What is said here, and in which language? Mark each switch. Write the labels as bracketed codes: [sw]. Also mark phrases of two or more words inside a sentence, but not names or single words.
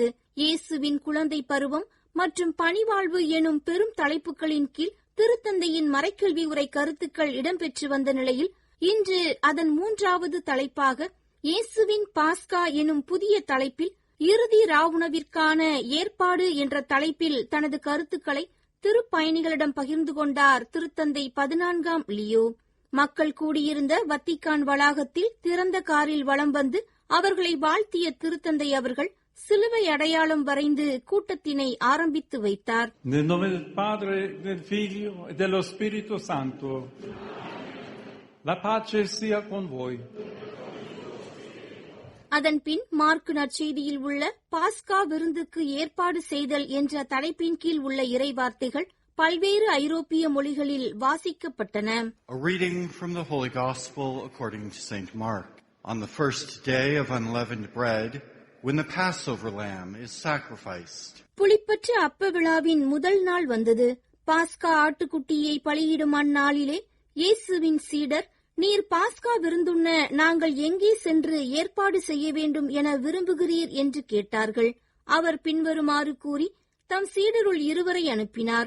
[ta] இயேசுவின் குழந்தை பருவம் மற்றும் பணிவாழ்வு எனும் பெரும் தலைப்புகளின் கீழ் திருத்தந்தையின் மறைக்கல்வி உரை கருத்துக்கள் இடம்பெற்று வந்த நிலையில் இன்று அதன் 3வது தலைப்பாக இயேசுவின் பாஸ்கா எனும் புதிய தலைப்பில் இறுதி ராவுணவிற்கான ஏற்பாடு என்ற தலைப்பில் தனது கருத்துக்களை திருப்பயணிகளிடம் பகிர்ந்து கொண்டார் திருத்தந்தை 14ஆம் லியோ. மக்கள் கூடியிருந்த வத்திக்கான் வளாகத்தில் திறந்த காரில் வலம் வந்து அவர்களை வாழ்த்திய திருத்தந்தை அவர்கள் சிலுவை அடையாளம் வரைந்து கூட்டத்தினை ஆரம்பித்து வைத்தார். [it] Nel nome del Padre, del Figlio e dello Spirito Santo. La pace sia con voi. [ta] அதன் பின் மார்க்கு நற்செய்தியில் உள்ள பாஸ்கா விருந்துக்கு ஏற்பாடு செய்தல் என்ற தலைப்பின் கீழ் உள்ள இறைவார்த்தைகள் பல்வேறு ஐரோப்பிய மொழிகளில் வாசிக்கப்பட்டன. [en] A reading from the Holy Gospel according to St. Mark. On the first day of unleavened bread, when the Passover lamb is sacrificed. [ta] புளிப்பற்ற அப்ப விழாவின் முதல் நாள் வந்தது. பாஸ்கா ஆட்டுக்குட்டியை பலியிடும் அந்நாளிலே இயேசுவின் சீடர் நீர் பாஸ்கா விருந்துண்ண நாங்கள் எங்கே சென்று ஏற்பாடு செய்ய வேண்டும் என விரும்புகிறீர் என்று கேட்டார்கள். அவர் பின்வருமாறு கூறி தம் சீடருள் 2 அனுப்பினார்.